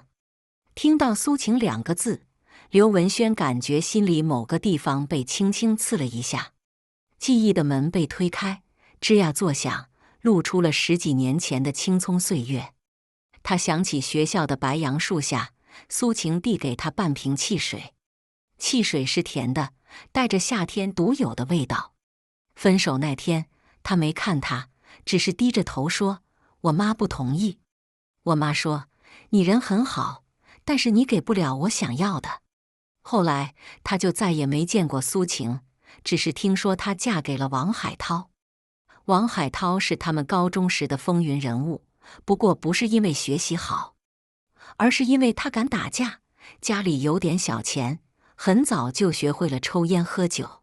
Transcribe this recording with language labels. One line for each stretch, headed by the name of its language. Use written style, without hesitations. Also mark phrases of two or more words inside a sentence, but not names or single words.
Chinese: 聽到蘇晴2個字，劉文軒感覺心裡某個地方被輕輕刺了一下。記憶的門被推開，吱呀作響，露出了10幾年前的青蔥歲月。他想起學校的白楊樹下，蘇晴遞給他半瓶汽水，汽水是甜的，帶着夏天獨有的味道。分手那天，他沒看他，只是低着頭說：“我媽不同意。” 我媽說：“你人很好，但是你給不了我想要的。” 後來他就再也沒見過蘇晴，只是聽說她嫁給了王海濤。王海濤是他們高中時的風雲人物，不過不是因為學習好，而是因為他敢打架，家裡有點小錢，很早就學會了抽煙喝酒。